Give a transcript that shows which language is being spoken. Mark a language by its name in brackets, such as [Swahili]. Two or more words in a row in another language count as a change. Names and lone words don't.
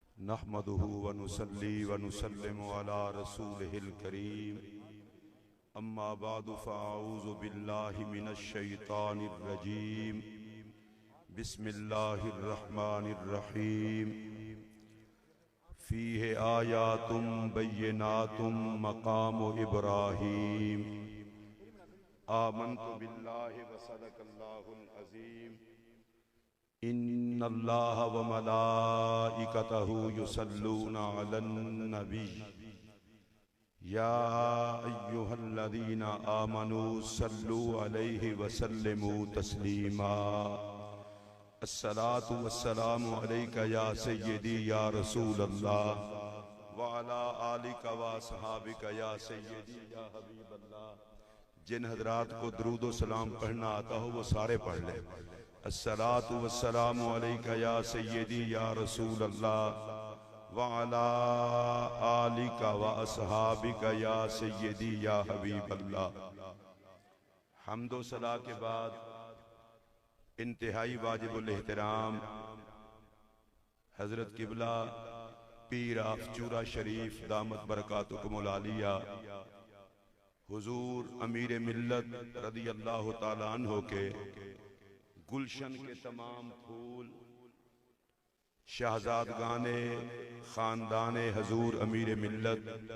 [Arabic] نحمده و نصلي و نسلم على رسوله الكريم. أما بعد فأعوذ بالله من الشيطان الرجيم. بسم الله الرحمن الرحيم. فيه آيات بينات مقام إبراهيم. آمنت بالله و صدق الله العظيم. إن الله و ملائكته يصلون على النبي يا أيها الذين آمنوا صلوا عليه و سلموا تسليما. الصلاة والسلام عليك يا سيدي يا رسول الله و على آلك و أصحابك يا سيدي يا حبيب الله. [Urdu] جن حضرات کو درود و سلام پڑھنا آتا ہو وہ سارے پڑھ لیں. [Arabic] الصلاة والسلام عليك يا سيدي يا رسول الله و على آلك و أصحابك يا سيدي يا حبيب الله. [Urdu] حمد و صلاۃ کے بعد انتہائی واجب الاحترام حضرت قبلہ پیر آف چورا شریف [Arabic] دامت بركاتكم العالية [Urdu] حضور امیر ملت رضی اللہ تعالی عنہ کے گلشن کے تمام پھول شہزادگان خاندان حضور امیر ملت